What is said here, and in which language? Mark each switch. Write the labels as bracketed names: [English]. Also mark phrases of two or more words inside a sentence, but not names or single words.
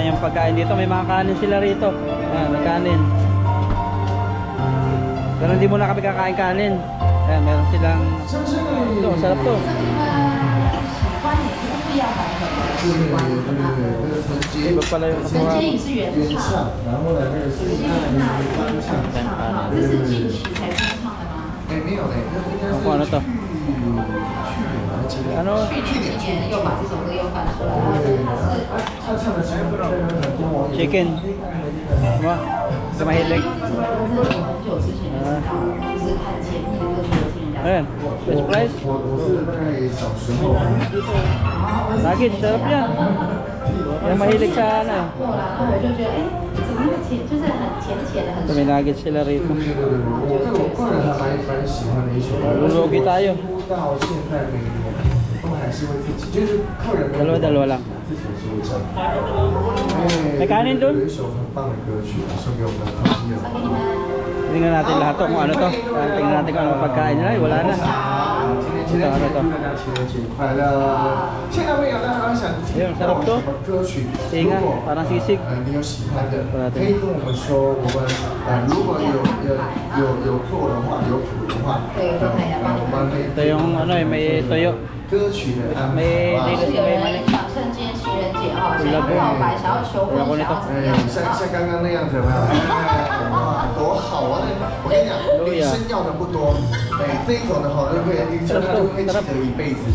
[Filipino] pagkain dito. May mga kanin sila rito. Ayan, may kanin. Pero hindi muna kami kakain kanin. Ayan, meron silang... Ito, sarap to. Iba pala yung nakuha. [Chinese] 原唱，然后呢，那个是翻唱。这是近期才翻唱的吗？哎，没有嘞，那应该是 [Filipino] Ano to? [Chinese] 去年 [Filipino] Ano? [Chinese] 去年、今年又把这首歌又翻出来，然后他唱的是跟我 [Filipino] Chicken. Diba? Sa mahilig. [Chinese] 这是很久之前就知道了，就是看节目的歌就有听人家。 [English] Ayan, fish fries. [Chinese] 我是大概小时候。 [Filipino] Nuggets, sarap yan. Yung mahilig sa ano. [Chinese] 过了，然后我就觉得，哎，怎么那么甜，就是很甜甜的，很 [Filipino] Ito may nuggets sila rito. [Chinese] 我个人还蛮喜欢的一首歌。 [Filipino] Lulugi tayo. [Chinese] 到现在每年都还是会自己，就是客人 [Filipino] Dalawa-dalawa lang. [Chinese] 自己也是会唱。 [Filipino] May kanin dun? [Chinese] 有一首很棒的歌曲送给我们的朋友。 [Filipino] Tingnan natin lahat to kung ano to. Tingnan natin kung ano pagkain nila. Ay, wala na. [Chinese] 今天情人节，祝大家情人节快乐！现在没有大家想听到什么歌曲？如果 [Filipino] Parang sisig. [Chinese] 你有喜欢的，可以跟我们说。我们如果有做的话，有谱的话，我们可以 [Filipino] Ito yung ano eh, may toyo. [Chinese] 歌曲的安排。 [Filipino] May [Chinese] 是有人想趁今天情人节哈，想要告白，想要求婚，想要怎么样？像刚刚那样子，有没有？哇，多好啊！我跟你讲，女生要的不多，哎，这一种的好，就会你就他就会记得一辈子的。